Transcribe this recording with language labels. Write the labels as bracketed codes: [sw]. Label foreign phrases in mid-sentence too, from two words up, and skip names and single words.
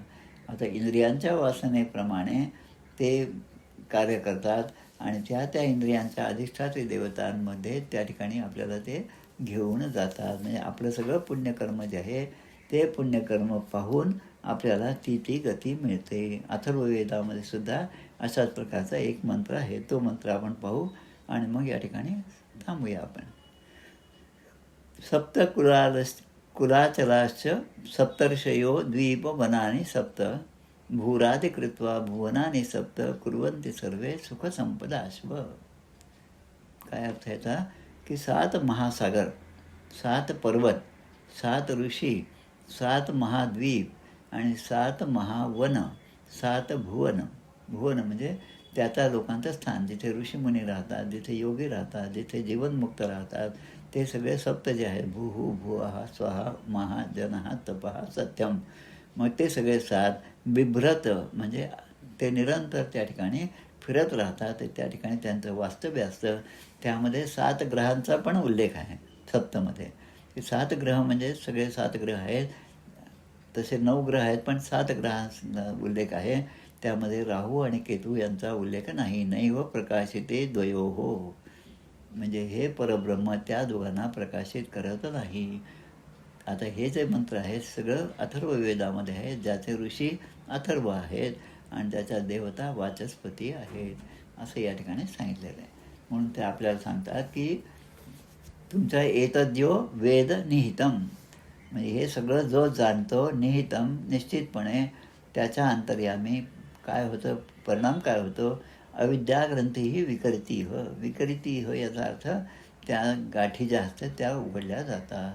[mr] आता इंद्रियांच्या वासनेप्रमाणे ते कार्य करतात आणि त्या इंद्रियांच्या अधिष्ठात्री देवतांमध्ये त्या ठिकाणी आपल्याला ते घेऊन जातात. म्हणजे आपलं सगळं पुण्यकर्म जे आहे ते पुण्यकर्म पाहून आपल्याला ती गती मिळते. अथर्ववेदामध्ये सुद्धा अशाच प्रकारचा एक मंत्र आहे. तो मंत्र आपण पाहू आणि मग या ठिकाणी थांबूया आपण. [sa] सप्त कुलाचलाश्च सप्तर्षयो द्वीपवनानि सप्त भूरादि कृत्वा भुवनानि सप्त कुर्वन्ति सर्वे सुखसंपदाश्व. [mr] काय अर्थ याचा की 7 महासागर, 7 पर्वत, 7 ऋषी, 7 महाद्वीप आणि 7 महावन, 7 भुवन. भुवन म्हणजे त्या लोकांचं स्थान, जिथे ऋषीमुनी राहतात, जिथे योगी राहतात, जिथे जीवनमुक्त राहतात, ते सगळे सप्त जे आहे [sa] भूः भुवः स्वः महा जनः तपः सत्यम. [mr] मग ते सगळे 7 बिभ्रत म्हणजे ते निरंतर त्या ठिकाणी फिरत राहतात. त्या ठिकाणी त्यांचं वास्तव्य असतं. त्यामध्ये 7 ग्रहांचा पण उल्लेख आहे सप्तमध्ये. ते 7 ग्रह म्हणजे सगळे 7 ग्रह आहेत. तसे 9 ग्रह आहेत पण 7 ग्रहांचा उल्लेख आहे. त्यामध्ये राहू आणि केतू यांचा उल्लेख नाही. [sa] नैव प्रकाशिते द्वयोः [mr] म्हणजे हे परब्रह्म त्या दोघांना प्रकाशित करत नाही. आता हे जे मंत्र आहेत सगळं अथर्ववेदामध्ये आहे, ज्याचे ऋषी अथर्व आहेत आणि त्याच्या देवता वाचस्पती आहेत असं या ठिकाणी सांगितलेलं आहे. म्हणून ते आपल्याला सांगतात की तुमचा [sa] एतद्यो वेद निहितम [mr] म्हणजे हे सगळं जो जाणतो निहितम निश्चितपणे त्याच्या अंतर्यामी काय होतं, परिणाम काय होतो, [sa] अविद्याग्रंथीही विकरिती [mr] याचा अर्थ त्या गाठी ज्या असतात त्या उघडल्या जातात.